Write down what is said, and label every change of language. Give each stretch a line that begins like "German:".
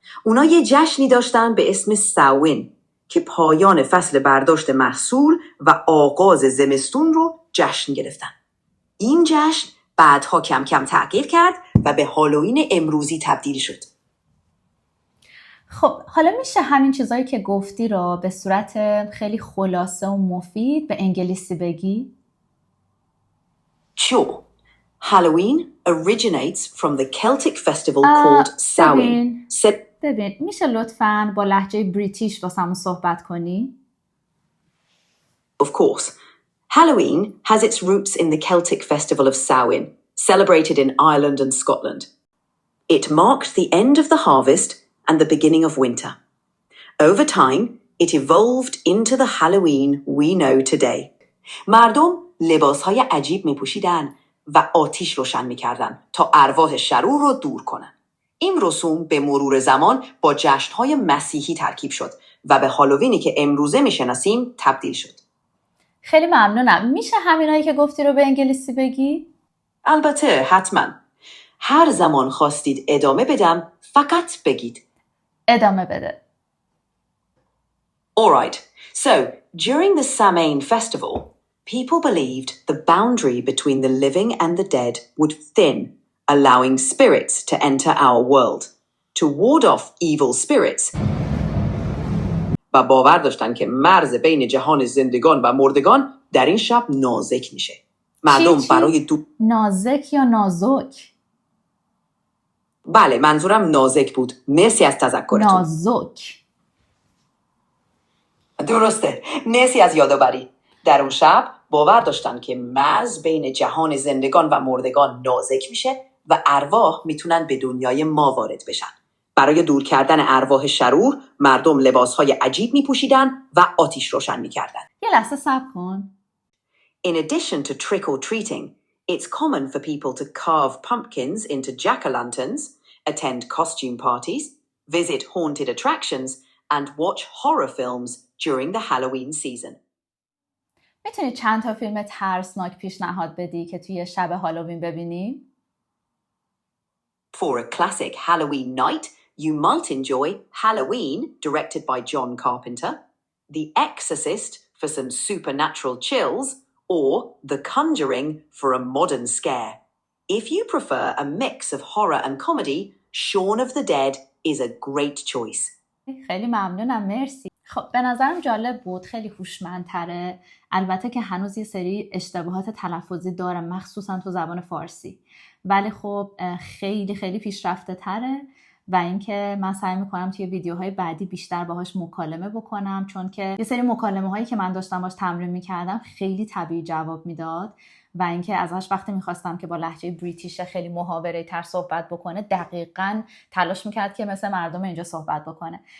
Persian: اونا یه جشنی داشتن به اسم ساوین که پایان فصل برداشت محصول و آغاز زمستون رو جشن گرفتن. این جشن بعدها کم کم تغییر کرد و به هالووین امروزی تبدیل شد. خب حالا میشه همین چیزایی که گفتی رو به صورت خیلی خلاصه و مفید به انگلیسی بگی؟
English: Sure. Halloween originates from the Celtic festival called Samhain.
Persian: ببین میشه لطفاً با لهجه بریتیش واسمون صحبت کنی؟
English: Of course. Halloween has its roots in the Celtic festival of Samhain, celebrated in Ireland and Scotland. It marked the end of the harvest and the beginning of winter. Over time, it evolved into the Halloween we know today.
Persian: مردم لباسهای عجیب می‌پوشیدن و آتیش روشن می‌کردن تا ارواح شرور رو دور کنن. این رسوم به مرور زمان با جشن‌های مسیحی ترکیب شد و به هالووینی که امروزه می‌شناسیم تبدیل شد. خیلی ممنونم. میشه همینایی که گفتی رو به انگلیسی بگی؟ البته، حتما. هر زمان خواستید ادامه بدم فقط بگید. ادامه بده.
English: Alright, so during the Samhain festival, people believed the boundary between the living and the dead would thin, allowing spirits to enter our world. To ward off evil spirits,
Persian: و باور داشتن که مرز بین جهان زندگان و مردگان در این شب نازک میشه. مردم برای نازک یا نازک؟ بله، منظورم نازک بود. مرسی از تذکرتون. نازک. درسته. مرسی از یادآوری. در اون شب باور داشتن که مرز بین جهان زندگان و مردگان نازک میشه و ارواح میتونن به دنیای ما وارد بشن. برای دور کردن ارواح شرور مردم لباسهای عجیب میپوشیدن و آتیش روشن میکردن. یه لحظه صبر کن.
English: In addition to trick-or-treating, it's common for people to carve pumpkins into jack-o'-lanterns, attend costume parties, visit haunted attractions, and watch horror films during the Halloween season.
Persian: میتونی چند تا فیلم ترسناک پیشنهاد بدی که توی شب هالووین ببینیم؟
English: For a classic Halloween night, you might enjoy Halloween, directed by John Carpenter, The Exorcist for some supernatural chills, or The Conjuring for a modern scare. If you prefer a mix of horror and comedy, Shaun of the Dead is a great choice.
Persian: خیلی ممنونم، مرسی. خب به نظرم جالب بود، خیلی هوشمندتره. البته که هنوز یه سری اشتباهات تلفظی داره، مخصوصا تو زبان فارسی، ولی خب خیلی خیلی پیشرفته تره و اینکه من سعی میکنم توی ویدیوهای بعدی بیشتر باهاش مکالمه بکنم، چون که یه سری مکالمه هایی که من داشتم باش تمرین میکردم خیلی طبیعی جواب میداد و اینکه ازش وقتی میخواستم که با لهجه بریتیش خیلی محاوره‌ای تر صحبت بکنه دقیقاً تلاش میکرد که مثل مردم اینجا صحبت بکنه.